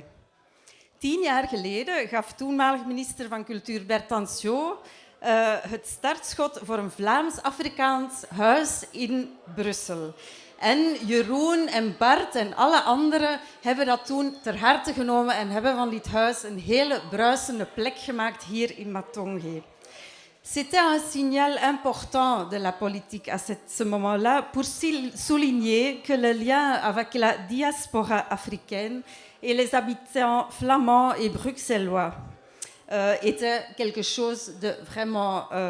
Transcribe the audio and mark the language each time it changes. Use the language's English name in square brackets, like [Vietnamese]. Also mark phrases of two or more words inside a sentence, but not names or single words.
[Dutch] 10 jaar geleden gaf toenmalig minister van Cultuur Bert Anciot het startschot voor een Vlaams-Afrikaans huis in Brussel. En Jeroen en Bart en alle anderen hebben dat toen ter harte genomen en hebben van dit huis een hele bruisende plek gemaakt hier in Matonge. [French] C'était un signal important de la politique à ce moment-là pour souligner que le lien avec la diaspora africaine et les habitants flamands et bruxellois était quelque chose de vraiment...